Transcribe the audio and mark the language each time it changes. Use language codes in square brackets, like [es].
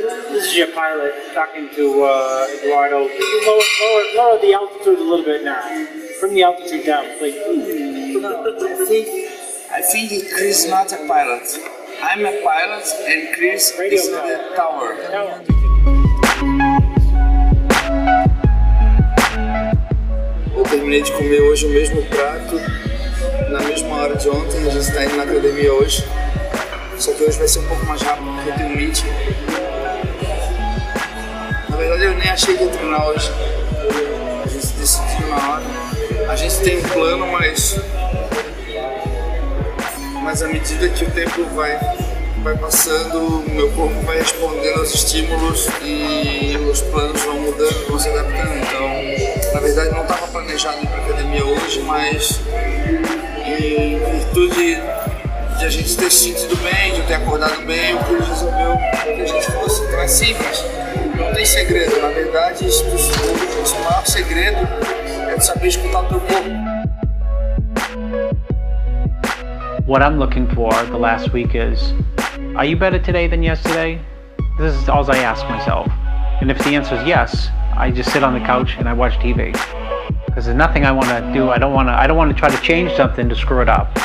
[en] This is your pilot talking to Eduardo. Lower the altitude a little bit now. Bring the altitude down, please. I think Chris is not a pilot. I'm a pilot and Chris is in the tower. [pt] Eu terminei de comer hoje o mesmo prato, na mesma hora de ontem. A gente está indo na academia hoje. Só que hoje vai ser um pouco mais rápido porque eu tenho um meeting. Na verdade eu nem achei que ia treinar hoje. A gente decidiu na hora. A gente tem um plano, mas à medida que o tempo vai passando, meu corpo vai respondendo aos estímulos e os planos vão mudando, vão se adaptando. Então, na verdade, não estava planejado ir para a academia hoje, mas em virtude de a gente ter se sentido bem, de eu ter acordado bem, o Chris resolveu que a gente fosse. Então é simples, não tem segredo. Na verdade, o maior segredo é de saber escutar o teu corpo. [en] What I'm looking for the last week is, are you better today than yesterday? This is all I ask myself. And if the answer is yes, I just sit on the couch and I watch TV. Because there's nothing I want to do. I don't want to try to change something to screw it up.